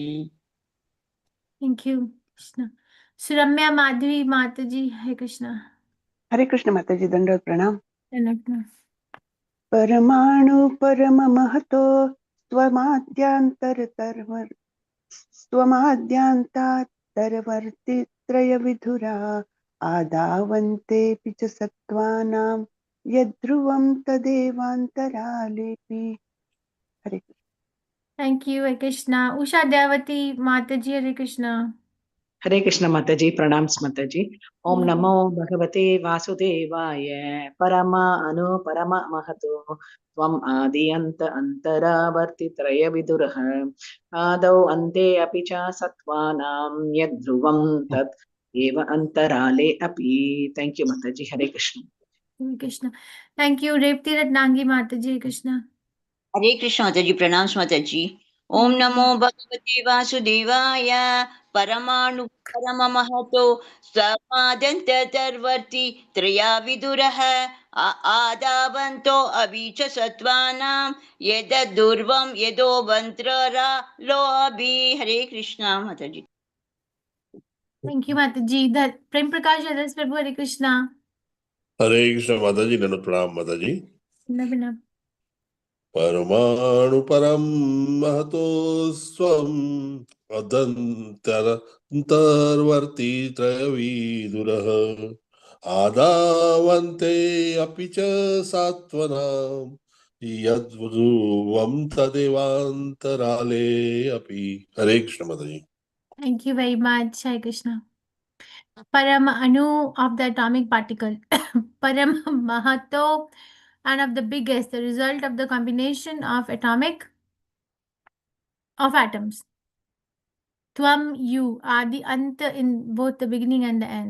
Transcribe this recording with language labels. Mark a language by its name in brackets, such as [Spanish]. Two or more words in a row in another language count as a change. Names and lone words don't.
[English] Thank you, Krishna. Suramya Madhvi Mataji, Hare Krishna. [Hindi] हरे कृष्ण माताजी दंडवत प्रणाम। Dhanavina. [Sanskrit] परमाणु परम महतो स्वमाद्यांतात्तरवर्ति त्रयविधुरा आदावन्तेऽपि च सत्त्वानां यद्ध्रुवं तदेवान्तरालेऽपि। [Hindi] हरे कृष्ण। [English] Thank you, Hare Krishna. Usha Devati Mataji, Hare Krishna. [Hindi] हरे कृष्ण माताजी प्रणाम माताजी। [Sanskrit] ओम [English] Yeah. [Sanskrit] नमो भगवते वासुदेवाय परम अनु परम महतो त्वम् आदि अन्त अन्तरावर्ति त्रय विदुरः आदौ अन्ते अपि च सत्त्वानां यद्ध्रुवं तत् एव अन्तराले अपि। [English] thank you [Hindi] माताजी। हरे कृष्ण। [English] Hare Krishna. Thank you, Revti Ratnangi Mataji, Hare Krishna. [Hindi] हरे कृष्ण माताजी प्रणाम माताजी। [Sanskrit] ओम नमो भगवते वासुदेवाय परमाणु परम महतो समादन्तर्वर्ति त्रया विदुरः आदावन्तो अभि च सत्त्वानां यददुर्वं यदो लोभि। [Hindi] हरे कृष्ण माताजी। [English] Thank you, Mataji. Prem Prakash Adas Prabhu, Hare Krishna. [Hindi] हरे कृष्ण माता जी दंडवत प्रणाम माता जी। Dhanavina. [Sanskrit] परमाणु परम महतो स्वम् अदन्तरवर्ती त्रयविदुरः आदावन्ते अपि च सात्वनां यद्ध्रुवं तदेवान्तराले अपि। [Hindi] हरे कृष्ण माता जी। [English] Thank you very much, Hare Krishna. [Sanskrit] परम अणु [English] of the atomic particle. [Sanskrit] परम महतो [English] and of the biggest, the result of the combination of atoms. Tvam, you are the Anta in both the beginning and the end.